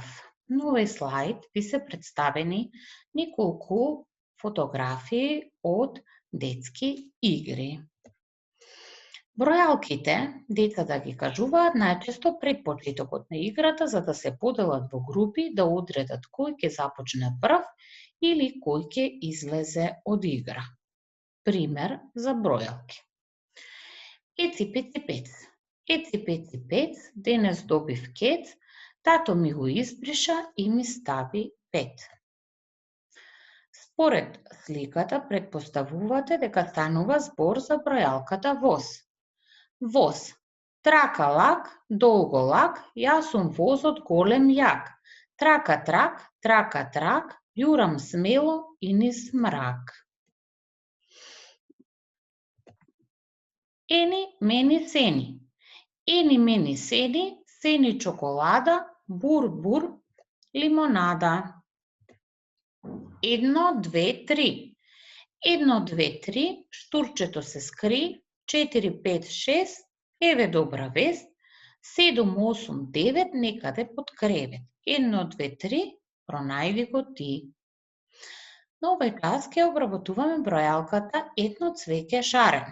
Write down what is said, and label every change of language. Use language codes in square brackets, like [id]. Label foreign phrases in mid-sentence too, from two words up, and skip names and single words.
[mk] На овој слајд ви се представени неколку фотографии од детски игри. Бројалките децата ги кажуваат најчесто пред почетокот на играта за да се поделат во групи да одредат кој ќе започне прв или кој ќе излезе од игра. Пример за бројалки. Еци пеци пец. Еци пеци пец, денес добив кец, тато ми го избриша и ми стави 5. Според сликата претпоставувате дека станува збор за бројалката воз. Воз. Трака лак, долго лак, јас сум возот голем јак. Трака трак, трака трак, јурам смело и низ мрак. Ени, мени, сени. Ени, мени, сени, сени чоколада, бур, бур, лимонада. 1, 2, 3. 1, 2, 3, штурчето се скри, 4, 5, 6, еве добра вест, 7, 8, 9, некаде под кревет. 1, 2, 3, пронајди го ти. На овој час ќе обработуваме бројалката едно цвеќе шарено.